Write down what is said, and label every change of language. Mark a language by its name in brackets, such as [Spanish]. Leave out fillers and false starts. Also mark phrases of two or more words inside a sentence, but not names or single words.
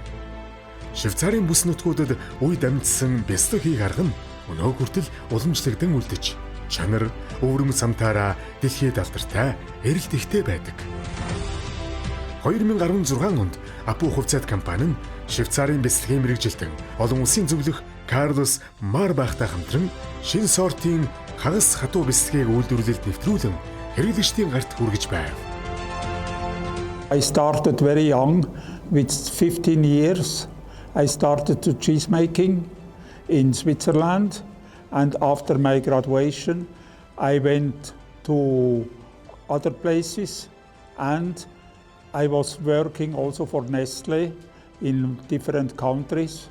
[Mongolian] Швейцарын бүс нутгуудад үе дамжсан бэлтгэл хийх арга нь өнөө хүртэл уламжлагдсан үлдэж, чанар, өвөрмөц самтаараа дэлхийд алдартай эрэлт ихтэй байдаг. 2016 онд Апу хувьцаат компани нь Швейцарын бэлтгэлийн мэргэжилтэн олон улсын зөвлөх Карлос Марбахтай хамтран шинэ сортын хагас хатуу бэлтгэлийг үйлдвэрлэлд нэвтрүүлэн хэрэглэгчдийн гарт хүргэж байв. [English] I started very young, with 15 years. I started to cheese making in Switzerland, and after my graduation, I went to other places, and I was working also for Nestle in different countries.